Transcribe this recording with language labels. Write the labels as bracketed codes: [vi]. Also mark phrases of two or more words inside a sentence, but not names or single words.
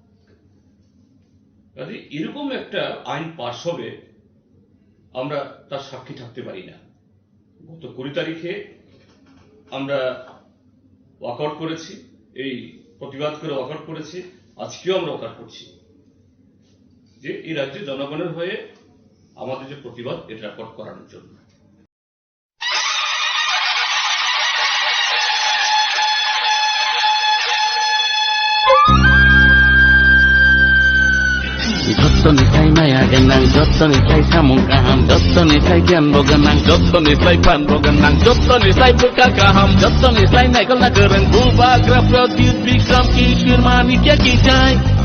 [bn] কাজে এরকম একটা আইন পাশ হবে আমরা তার সাক্ষী থাকতে পারি না। গত 20 তারিখে আমরা ওয়াকআউট করেছি, এই প্রতিবাদ করে ওয়াকআউট করেছি, আজকেও আমরা ওয়াকআউট করছি যে এই রাজ্যের জনগণের হয়ে আমাদের যে প্রতিবাদ এটা রেকর্ড করানোর জন্য। [trp] Jottonisai maya genang, jottonisai samung kaham, jottonisai gian boganang, jottonisai pan boganang, jottonisai buka kaham, jottonisai naikal nagereng, bubagra pradyut bikram kishir manikya kijai.